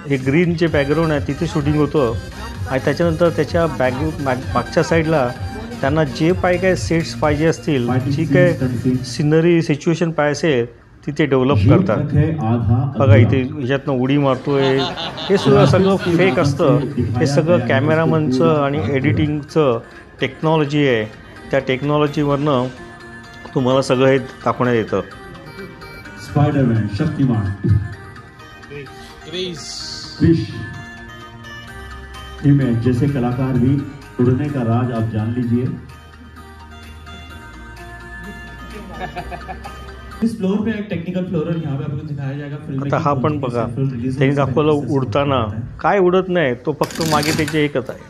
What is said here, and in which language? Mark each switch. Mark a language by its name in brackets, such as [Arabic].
[Marathi] हे ग्रीन जे बॅकग्राऊंड आहे तिथे शूटिंग होतं आणि त्याच्यानंतर त्याच्या मागच्या साईडला त्यांना जे काय सेट्स पाहिजे असतील, जी काय सिनरी सिच्युएशन पाहिजे असेल तिथे डेव्हलप करतात. बघा इथे ह्याच्यातनं उडी मारतोय, हे सुद्धा सगळं फेक असतं. हे सगळं कॅमेरामनचं आणि एडिटिंगचं टेक्नॉलॉजी आहे. त्या टेक्नॉलॉजीवरनं तुम्हाला सगळं हे दाखवण्यात येतं. [Hindi] स्पाइडरमैन, शक्तिमान, फिश, इमेज जैसे कलाकार भी उड़ने का राज आप जान लीजिए. इस फ्लोर पे एक टेक्निकल फ्लोर है, यहाँ पे आपको दिखाया जाएगा. [Marathi] आता हा पण बघा, त्यांनी दाखवलं उडताना काय उडत नाही, तो फक्त मागे त्याचे एकच आहे.